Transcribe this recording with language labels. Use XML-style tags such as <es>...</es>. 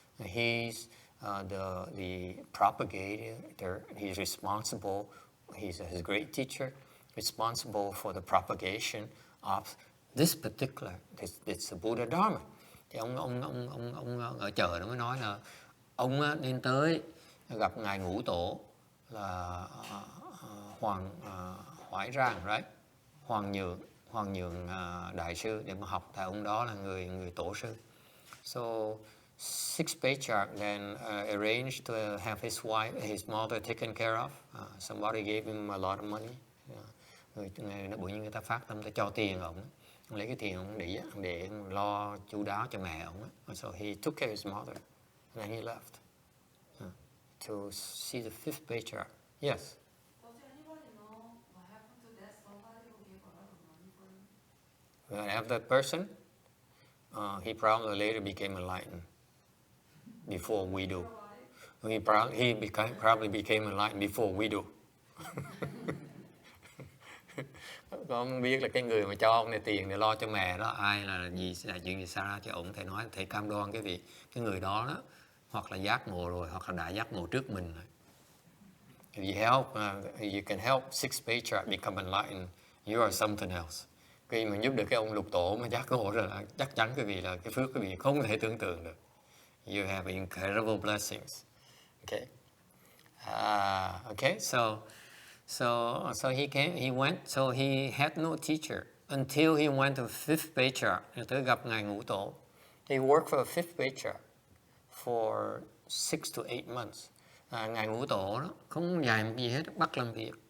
<en>He's the propagator. He's responsible. He's a great teacher, responsible for the propagation of this particular, it's the Buddha Dharma.</en> <vi>Thì ông ở chợ nó mới nói là ông nên tới gặp ngài Ngũ Tổ là Hoàng Hoải Rang, right? Hoàng Nhượng đại sư để mà học, tại ông đó là người tổ sư.</vi> <en>So 6th patriarch then arranged to have his mother taken care of. Somebody gave him a lot of money.</en> <vi>Người ta phát tâm, ta cho tiền ông lấy cái tiền ông để lo chu đáo cho mẹ ông.</vi> <en>So he took care of his mother, and then he left to see the 5th patriarch. Yes. Does anybody know what happened to that somebody who gave a lot of money for him? When I have that person, he probably later became enlightened before we do. He probably became enlightened before we do.</en> <vi>Con biết là cái người mà cho ông này tiền để lo cho mẹ đó, ai là chuyện gì xảy ra cho ông, thầy nói, thầy cam đoan cái người đó hoặc là giác ngộ rồi, hoặc là đã giác ngộ trước mình rồi.</vi> <en>If you help, you can help 6th patriarch become enlightened, you are something else.</en> <vi>Khi mà giúp được cái ông Lục Tổ mà giác ngộ rồi là chắc chắn quý vị là cái phước quý vị không thể tưởng tượng được.</vi> <en>You have incredible blessings. Okay. Okay. So he went. So he had no teacher until he went to 5th patriarch.</en> <vi>Tới gặp ngài Ngũ Tổ.</vi> <en>He worked for a 5th patriarch for 6 to 8 months.</en> <vi>Ngài Ngũ Tổ đó không dạy một gì hết, bắt làm việc.</vi>